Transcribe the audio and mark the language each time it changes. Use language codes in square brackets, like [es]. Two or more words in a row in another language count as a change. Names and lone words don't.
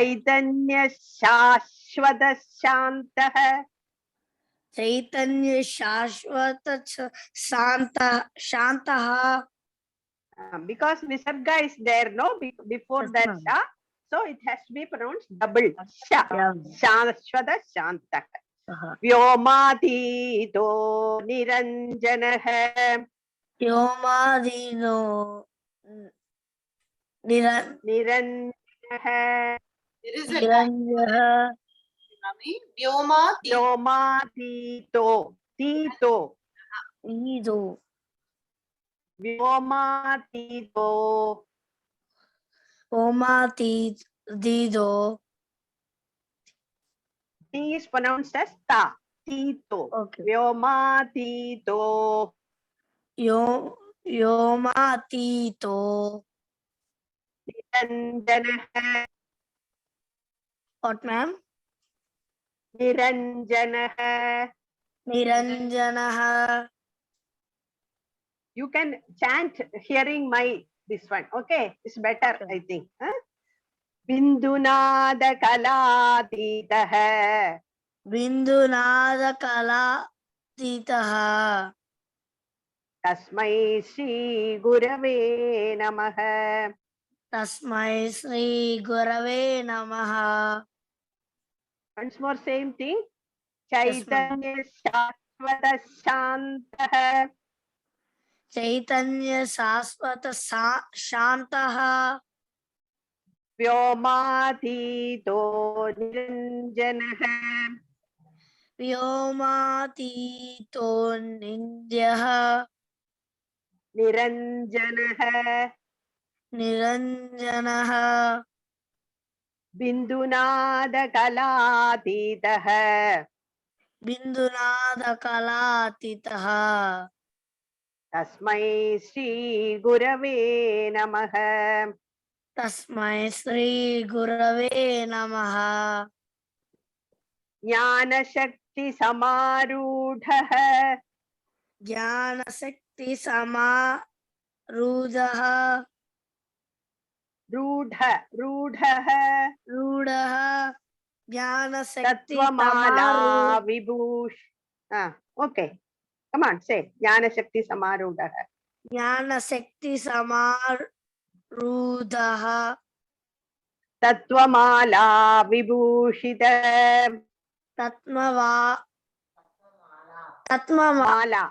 [sa] Chaitanya Shashwata Shantah. Chaitanya Shashvata Shantaha. [en] Because Visarga is there, no? Before Yes, that ma'am. [sa] Sha. [en] So it has to be pronounced double. [sa] Sha. [en] Yeah. [sa] Shashwata Shantah. Uh-huh. Vyomatito Niranjanah. Yomadino Niranjanah. [en] There is a line, [sa] Niranjaha Mami. Vyoma ti. Vyomatito. Tito. Ido Vyomatito. Omati Dido. [en] T is pronounced as Ta. [sa] Tito. [en] Okay. [sa] Vyomatito. Yomatito. Niranjanah. [en] What, ma'am? [sa] Niranjanah. Niranjanaha. [en] You can chant hearing my this one. Okay, it's better, Okay. I think. [sa] Bindunada kalatitah. Bindunada Kala Titaha. Tasmai Shri Gurave Namah. Tasmai Sri Gurave Namaha. [en] Once more, same thing. Yes, ma'am. [sa] Chaitanya Shashvata Shantah. Chaitanya Saswata Shantaha. Vyomatito Niranjanah. Vyomatito Nindyaha. Niranjanah. Niranjanaha. Bindunada kalatitah. Bindunada Kala Titaha. Tasmai Shri Gurave Namah. Tasmai Sri Gurave Namaha. Jnana Shakti Samarudhah. Jnana Sakti Sama Rudaha. Rudha. Rudaha. Jnana Sakti Tattvamala Vibhush. [en] Okay. Come on, say. [sa] Jnana Shakti Samarudhah. Jnana Sakti Samarudaha. Tattvamala Vibhushita. Tatmava Mala.